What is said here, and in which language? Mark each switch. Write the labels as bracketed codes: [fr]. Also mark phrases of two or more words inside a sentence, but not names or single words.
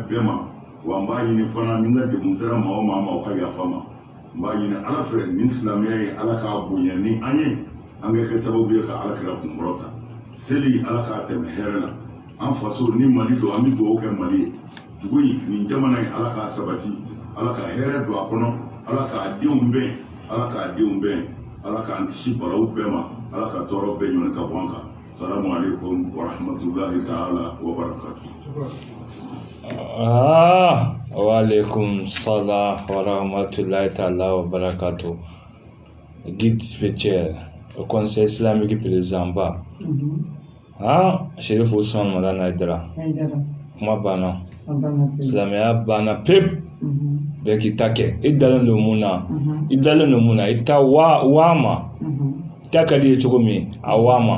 [bm] bɛɛ ma wa n b'a ɲini fana ni n ka degun sera maa o maa ma o ka yafa ma n b'a ɲini ala fɛ nin silamɛya ye ala k'a bonya ni an ye an ka kɛ sababu ye ka alakira kunkɔrɔta seli ala k'a tɛmɛ hɛrɛ la an faso ni mali don an bɛ dugawu kɛ mali ye dugu in nin jamana in ala k'a sabati ala ka hɛrɛ don a kɔnɔ ala k'a denw bɛn ala k'a denw bɛn ala k'an kisi balawu bɛɛ ma ala ka tɔɔrɔ bɛɛ ɲɔni ka bɔ an kan [ar] السلام عليكم ورحمة الله تعالى وبركاته. وعليكم السلام ورحمة الله تعالى وبركاته. [fr] guide spirituel au conseil islamique président [bm] ba Chérif Ousmane Madana Aidara kuma bana silamɛya banna pewu bɛɛ k'i ta kɛ i dalen don mun na i ta waa ma i ta ka di ye cogo min a waa ma